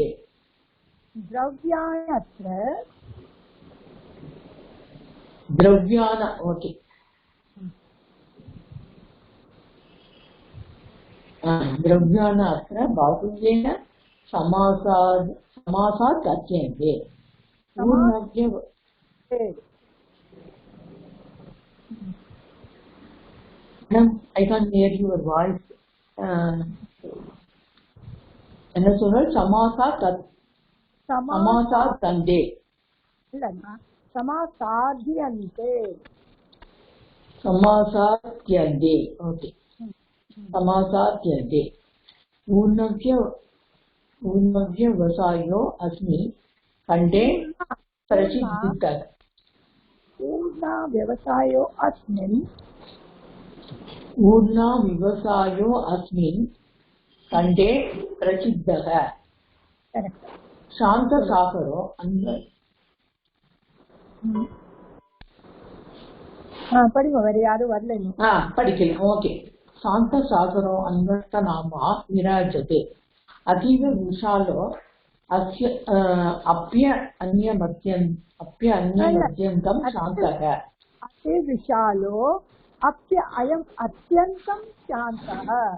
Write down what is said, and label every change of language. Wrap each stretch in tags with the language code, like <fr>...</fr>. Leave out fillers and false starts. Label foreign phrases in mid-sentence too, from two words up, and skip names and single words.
<sa>द्रव्याणि अत्र द्रव्यान्. ओके. द्रव्यान् अत्र बाहुल्येन समासात् अध्यन्ते.</sa> <en>I can't hear your voice.</en> <ta>என்ன சொல்ற?</ta> <sa>சமாசாத்யந்தே</sa> <ta>இல்லைன்னா சமாசாத்யந்தே.</ta> <sa>சமாசாத்யந்தே. ஓகே. समासाद्यन्ते. ऊर्णव्यवसायो अस्मिन् खण्डे प्रसिद्धः. ऊर्णव्यवसायो अस्मिन् खण्डे प्रसिद्धः. शान्तसागरो</sa> <ta>படிமா வேற யாரும் வரல. படிக்கல. ஓகே.</ta> <sa>शान्तसागरो अन्वर्तनामा विराजते. अतीव विशालो अप्यन्यमत्यन्तं शान्तः. अति विशालो अयम् अत्यन्तं शान्तः.</sa>